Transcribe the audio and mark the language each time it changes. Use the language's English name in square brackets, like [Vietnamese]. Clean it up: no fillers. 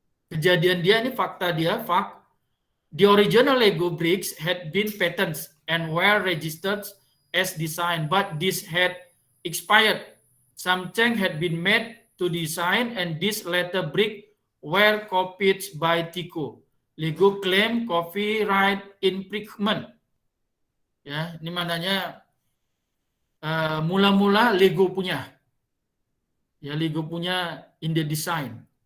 [Malay] Kejadian dia ini fakta dia, [English] the original Lego bricks had been patented and were registered as design, but this had expired. Some change had been made to design and this later brick were copied by Tyco. Lego claim copyright infringement. [Malay] Ya, ini maknanya mula-mula Lego punya. Ya, Lego punya [English] in the design.